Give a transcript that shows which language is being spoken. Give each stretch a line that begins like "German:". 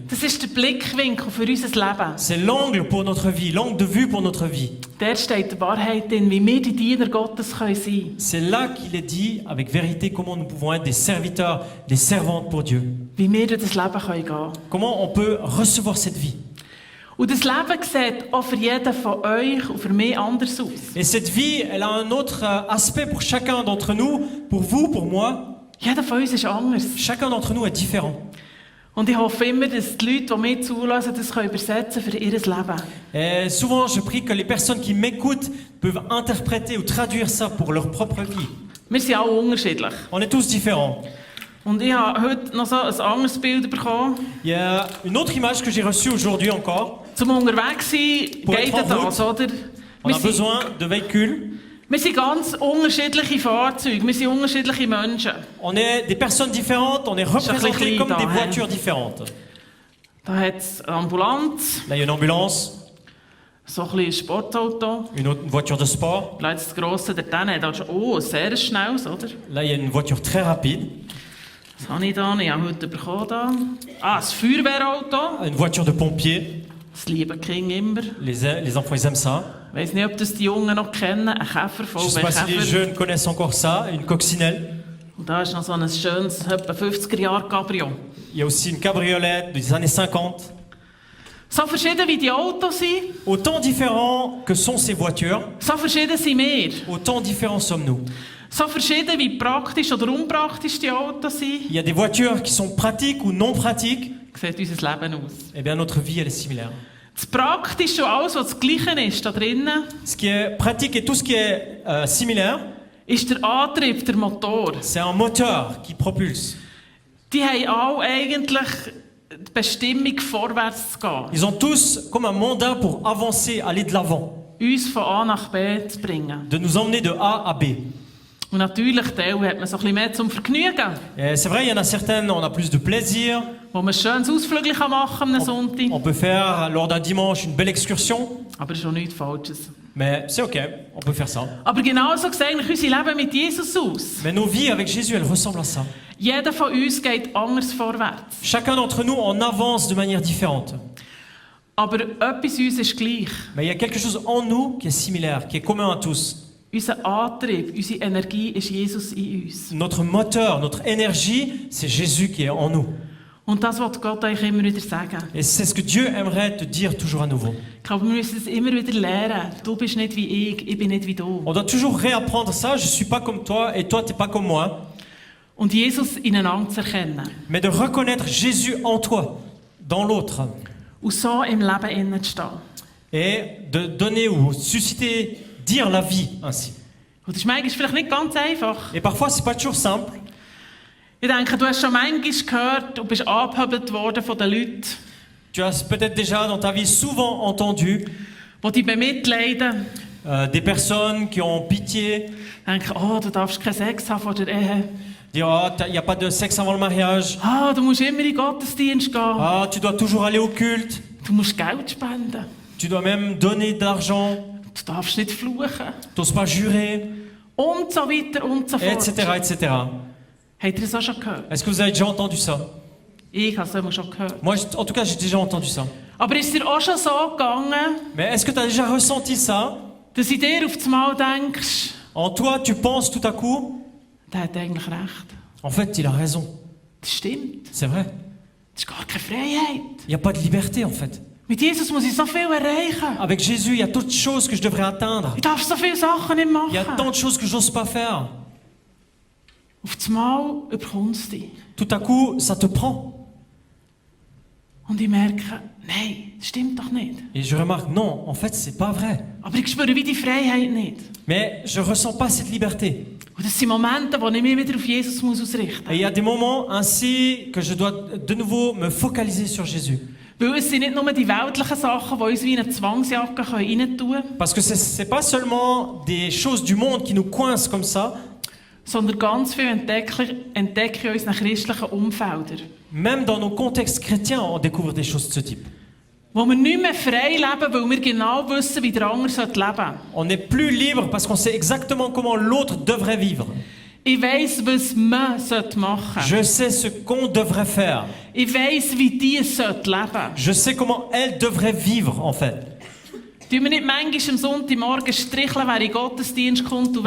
German: Das ist der Blickwinkel für unser Leben.
French: C'est l'angle pour notre vie, l'angle de vue pour notre vie.
German: Dort steht die Wahrheit drin, wie wir die Diener Gottes sein können.
French: C'est là qu'il est dit, avec vérité, comment nous pouvons être des serviteurs, des servantes pour Dieu.
German: Wie wir durch das Leben gehen können.
French: Comment on peut recevoir cette vie.
German: Und das Leben sieht auch für jeden von euch und für mich anders aus.
French: Et cette vie, elle a un autre aspect pour chacun d'entre nous, pour vous, pour moi.
German: Jeder von uns ist anders.
French: Chacun d'entre nous est différent.
German: Und ich hoffe immer, dass die Leute, die mich zulassen, das übersetzen für ihr Leben.
French: Et souvent, je prie que les personnes qui m'écoutent peuvent interpréter ou traduire ça pour leur propre vie.
German: Wir sind alle unterschiedlich.
French: On est tous différents.
German: Und ich habe heute noch so ein anderes Bild bekommen.
French: Il y a une autre image que j'ai reçue aujourd'hui encore.
German: Zum Unterwegs sein
French: Pour
German: geht
French: être en
German: das, oder?
French: On a besoin de véhicules.
German: Wir sind ganz unterschiedliche Fahrzeuge, wir sind unterschiedliche Menschen.
French: On est des personnes différentes, on est représentés comme des voitures différentes.
German: Da hat es eine Ambulanz,
French: Là, il y a une ambulance,
German: so ein bisschen Sportauto.
French: une voiture de sport.
German: Vielleicht das Grosse dort hinten hat schon, sehr schnelles, oder?
French: Là, il y a une voiture très rapide,
German: Was habe ich da? Ich habe heute bekommen da. Das Feuerwehrauto.
French: une voiture de pompier.
German: Das liebe Kind immer.
French: Les enfants, ils aiment ça.
German: Ich weiß nicht, ob das die Jungen noch kennen. Ein Käfer,
French: Je ne sais pas si les
German: VW-Käfer.
French: jeunes connaissent encore ça, une coccinelle.
German: Und da ist noch so ein schönes, etwa 50er-Jahre-Cabrio.
French: Il y a aussi une cabriolet des années 50.
German: So verschieden wie die Autos sind,
French: Autant différents que sont ces voitures,
German: so verschieden sind wir.
French: autant différents sommes-nous.
German: So verschieden wie praktisch oder unpraktisch die Autos sind,
French: Il y a des voitures qui sont pratiques ou non pratiques.
German: sieht unser Leben aus.
French: Eh bien, notre vie, elle est similaire.
German: Das Praktische und alles, was das Gleiche ist, da drinnen,
French: Ce qui est pratique et tout ce qui est similaire,
German: ist der Antrieb, der Motor.
French: c'est un moteur qui propulse.
German: Die haben alle eigentlich die Bestimmung, vorwärts zu gehen.
French: Ils ont tous comme un mandat pour avancer, aller de l'avant,
German: Uns von A nach B zu bringen.
French: de nous emmener de A à B.
German: Und natürlich, Teil hat man so ein bisschen mehr zum Vergnügen,
French: Et c'est vrai, il y en a certaines, on a plus de plaisir.
German: wo man ein schönes Ausflügel machen kann am Sonntag.
French: On peut faire, lors d'un dimanche, une belle excursion.
German: Aber es ist auch nichts Falsches.
French: Mais c'est ok, on peut faire ça.
German: Aber genauso sieht eigentlich unser Leben mit Jesus aus.
French: Mais nos vies avec Jésus, elles ressemblent à ça.
German: Jeder von uns geht anders vorwärts.
French: Chacun d'entre nous, on avance de manière différente.
German: Aber etwas in uns ist gleich.
French: Mais il y a quelque chose en nous qui est similaire, qui est commun à tous.
German: Unser Antrieb, unsere Energie ist Jesus in uns.
French: Notre moteur, notre énergie, c'est Jésus qui est en nous.
German: Und das wird Gott euch immer wieder sagen.
French: Et c'est ce que Dieu aimerait te dire toujours à nouveau.
German: Ich glaube, wir müssen es immer wieder lernen. Du bist nicht wie ich bin nicht wie du.
French: On doit toujours réapprendre ça. Je suis pas comme toi et toi, t'es pas comme moi.
German: Und Jesus ineinander zu erkennen.
French: Mais de reconnaître Jésus en toi, dans l'autre.
German: Und so im Leben innen zu stehen.
French: Et de donner ou susciter, dire la vie ainsi.
German: Und das ist manchmal vielleicht nicht ganz einfach.
French: Et parfois, c'est pas toujours simple.
German: Ich denke, du hast schon manchmal gehört und bist angehört worden von den Leuten,
French: Tu as peut-être déjà dans ta vie souvent entendu
German: die dich bemitleiden,
French: des personnes qui ont pitié,
German: Denken, oh, du darfst keinen Sex haben vor der Ehe.
French: dire oh, il n'y a pas de sexe avant le mariage,
German: Ah, du musst immer in den Gottesdienst gehen.
French: ah, tu dois toujours aller au culte,
German: Du musst Geld spenden.
French: tu dois même donner de l'argent,
German: Du darfst nicht fluchen.
French: tu n'oses pas jurer,
German: Und so weiter und so fort.
French: etc., etc.
German: Habt ihr das auch schon gehört?
French: Est-ce que vous avez déjà entendu ça?
German: Ich habe es immer schon gehört.
French: Moi, en tout cas, j'ai déjà entendu ça.
German: Aber ist es dir auch schon so gegangen,
French: Mais est-ce que tu as déjà ressenti ça?
German: dass du dir auf das Mal denkst,
French: En toi, tu penses tout à coup,
German: der hat eigentlich recht.
French: en fait, il a raison.
German: Das stimmt.
French: C'est vrai.
German: Das ist gar keine Freiheit.
French: Il n'y a pas de liberté, en fait.
German: Mit Jesus muss ich so viel erreichen.
French: Avec Jésus, il y a tant de choses que je devrais atteindre.
German: Ich darf so viele Sachen nicht
French: Il y a tant
German: machen.
French: de choses que j'ose pas faire.
German: Auf das Mal überkommt es dich.
French: Tout à coup, ça te prend.
German: Und ich merke, nein, das stimmt doch nicht.
French: Et je remarque, non, en fait, c'est pas vrai.
German: Aber ich spüre wie die Freiheit nicht.
French: Mais je ressens pas cette liberté.
German: Und das sind Momente, wo ich mich wieder auf Jesus muss ausrichten
French: Et il y a des moments ainsi que je dois de nouveau me focaliser sur Jésus.
German: muss. Weil es sind nicht nur die weltlichen Sachen, die uns wie eine Zwangsjacke reintun können,
French: Parce que c'est pas seulement des choses du monde qui nous coincent comme ça,
German: sondern ganz viel entdecke ich in unseren christlichen Umfeldern.
French: même dans nos contextes chrétiens, on découvre des choses de ce type.
German: Wo wir nicht mehr frei leben, weil wir genau wissen, wie der andere leben sollte.
French: On n'est plus libre parce qu'on sait exactement comment l'autre devrait vivre.
German: Ich weiss, was man machen sollte.
French: Je sais ce qu'on devrait faire.
German: Ich weiss, wie die leben sollten.
French: Je sais comment elle devrait vivre, en fait.
German: Tun wir nicht manchmal am Sonntagmorgen stricheln, wer in den Gottesdienst kommt und